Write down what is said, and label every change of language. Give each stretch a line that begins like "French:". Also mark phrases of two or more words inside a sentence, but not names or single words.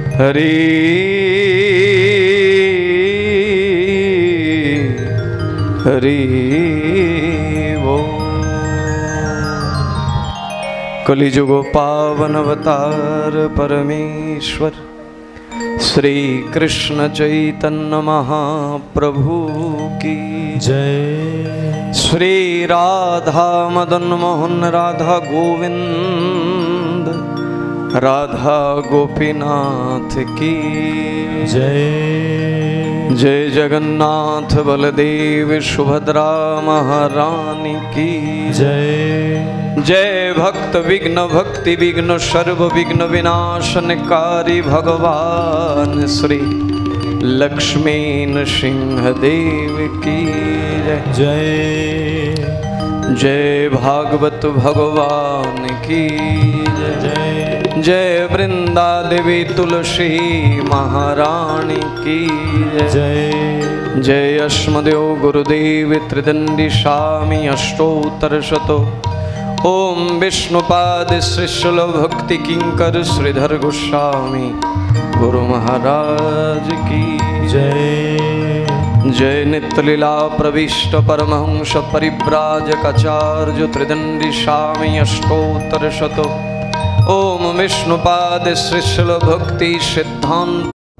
Hindi: हरि हरि बोल। कलिजुग पावन अवतार परमेश्वर श्री कृष्ण चैतन्य महाप्रभु की जय। श्री राधा मदन मोहन राधा गोविंद राधा गोपीनाथ की जय। जय जगन्नाथ बलदेव सुभद्रा महारानी की जय। जय भक्त विघ्न भक्ति विघ्न सर्व विघ्न विनाशनकारी भगवान श्री लक्ष्मी नृसिंह देव की जय। जय। जय भागवत भगवान की जय। जय वृंदा देवी तुलसी महारानी की जय। जय अस्मदेव गुरुदेव त्रिदंडी स्वामी अष्टोत्तरशतो। ओम विष्णुपाद श्रीशूल भक्ति किंकर श्रीधर गोस्वामी गुरु महाराज की जय। जय नित्य लीला प्रविष्ट परमहंस परिव्राजकाचार्य त्रिदंडी स्वामी अष्टोत्तरशतो। ओम विष्णुपाद श्रीशूल भक्ति सिद्धांत